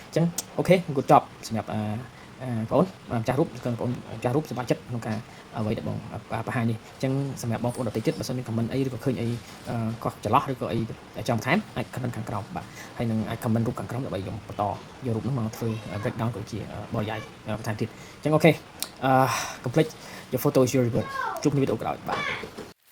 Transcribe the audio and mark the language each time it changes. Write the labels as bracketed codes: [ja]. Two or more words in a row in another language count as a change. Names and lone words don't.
[km] អញ្ចឹងអូខេគួរចប់សម្រាប់បងប្អូនម្ចាស់រូបគឺបងប្អូនម្ចាស់រូបសប្បាយចិត្តក្នុងការអ្វីដែលបងបង្ហាញនេះអញ្ចឹងសម្រាប់បងប្អូនដទៃទៀតបើសិនមាន comment អីឬក៏ឃើញអីខុសច្រឡោះឬក៏អីចង់បន្ថែមអាច comment ខាងក្រោមបាទហើយនឹងអាច comment រូបខាងក្រោមដើម្បីខ្ញុំបន្តយករូបនោះមកធ្វើ breakdown ក៏ជាបរិយាយបន្ថែមទៀតអញ្ចឹងអូខេ [en] complete your photo is your reward [km] ជួបគ្នាវីដេអូក្រោយបាទ